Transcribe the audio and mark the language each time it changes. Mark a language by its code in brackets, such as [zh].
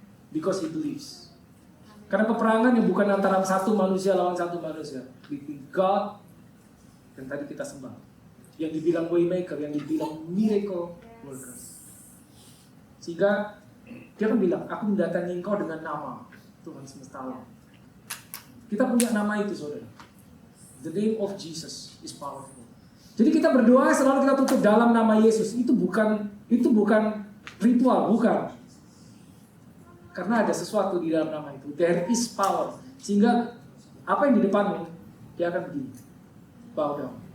[en] Because he believes. [id] Karena peperangan yang bukan antara satu manusia lawan satu manusia, [en] between God [id] dan tadi kita sembah, yang dibilang waymaker, yang dibilang miracle worker. Sehingga dia kan bilang, aku mendatangi engkau dengan nama Tuhan semesta alam. Kita punya nama itu saudara. [en] The name of Jesus is powerful. [id] Jadi kita berdoa selalu kita tutup dalam nama Yesus. Itu bukan ritual, bukan. Karena ada sesuatu di dalam nama itu. [en] There is power. [id] Sehingga apa yang di depanmu, dia akan begini. [en] Bow down.